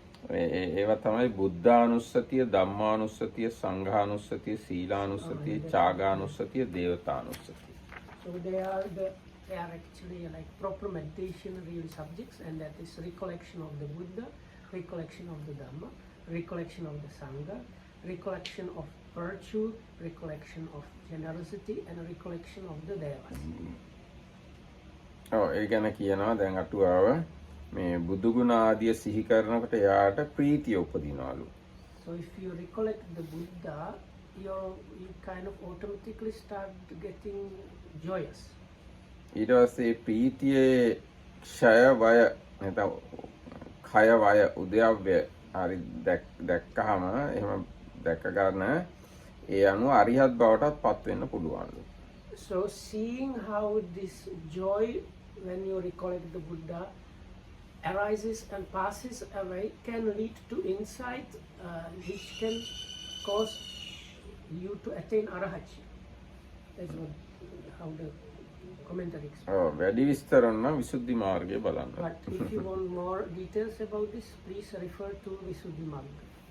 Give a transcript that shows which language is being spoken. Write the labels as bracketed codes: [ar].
[si] ඒවා තමයි බුද්ධානුස්සතිය, ධම්මානුස්සතිය, සංඝානුස්සතිය, සීලානුස්සතිය, ඡාගානුස්සතිය, දේවතානුස්සතිය. [en] So they are actually like proper meditation really subjects, and that is recollection of the Buddha, recollection of the Dhamma, recollection of the Sangha, recollection of virtue, recollection of generosity, and recollection of the Devas. [si] ඒ ගැන කියනවා දැන් අටුවාව මේ බුදු ගුණ ආදිය සිහි කරනකොට එයාට ප්‍රීතිය උපදිනවලු. [en] So if you recollect the Buddha, you kind of automatically start getting joyous. [si] ඊට පස්සේ ප්‍රීතියේ ක්ෂය වය නැත්නම් කය වය උද්‍යව්‍ය හරි දැක්කහම එහෙම දැක්ක ගන්න ඒ අනුව අරිහත් බවටත් පත් වෙන්න පුළුවන්ලු. [en] So seeing how this joy when you recollect the Buddha arises and passes away can lead to insight which can cause you to attain arahatya. That's how the commentary explains. [si] වැඩි විස්තර නම් විසුද්ධි මාර්ගය බලන්න. [en] But if you want more details about this, please refer to Visuddhi Marga.